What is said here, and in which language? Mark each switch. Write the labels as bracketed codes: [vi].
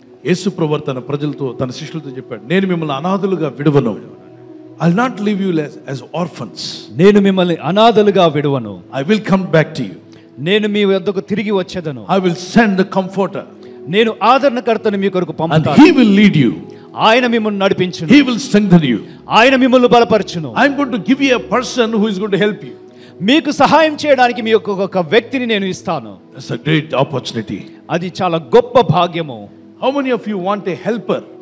[te] యేసు ప్రభువు తన ప్రజలతో, తన శిష్యులతో చెప్పాడు, నేను మిమ్మల్ని అనాథులుగా విడవను. [en] I'll not leave you as orphans. [te] నేను మిమ్మల్ని అనాథలుగా విడవను. [en] I will come back to you. [te] నేను మీ వద్దకు తిరిగి వచ్చేదను. [en] I will send the comforter. [te] నేను ఆదరణకర్తను మీ కొరకు పంపుతాను. [en] And he will lead you. [te] ఆయన మిమ్మల్ని నడిపించును. [en] He will strengthen you. [te] ఆయన మిమ్మల్ని బలపరచును. [en] I'm going to give you a person who is going to help you. [te] మీకు సహాయం చేయడానికి మీ ఒక వ్యక్తిని నేను ఇస్తాను. [en] That's a great opportunity. [te] అది చాలా గొప్ప భాగ్యము. [en] How many of you want a helper?